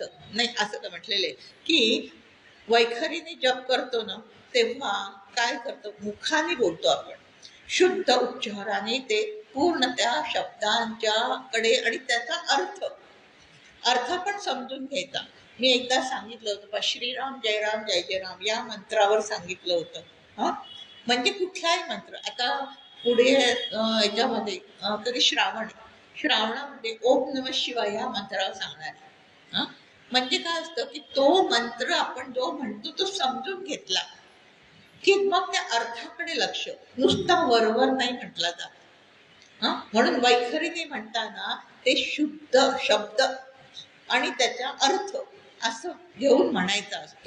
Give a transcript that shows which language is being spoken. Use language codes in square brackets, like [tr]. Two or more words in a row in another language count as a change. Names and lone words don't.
[mr] नाही, असं तर म्हटलेले की वैखरीने जप करतो ना तेव्हा काय करतो? मुखाने बोलतो आपण, शुद्ध उच्चाराने ते पूर्ण त्या शब्दांच्याकडे आणि त्याचा अर्थ पण समजून घ्यायचा. मी एकदा सांगितलं होतं बा, [sa] श्रीराम जय राम जय जय राम [mr] या मंत्रावर सांगितलं होतं. हा, म्हणजे कुठलाही मंत्र. आता पुढे याच्यामध्ये कधी श्रावणामध्ये [sa] ओम नमः शिवाय [mr] या मंत्रावर सांगणार आहे. हा, म्हणजे काय असतं की तो मंत्र आपण जो म्हणतो तो समजून घेतला की मग त्या अर्थाकडे लक्ष, नुसता वरवर नाही म्हटला जात. म्हणून वैखरीने म्हणताना ते शुद्ध शब्द आणि त्याचा अर्थ असं घेऊन म्हणायचा असतो.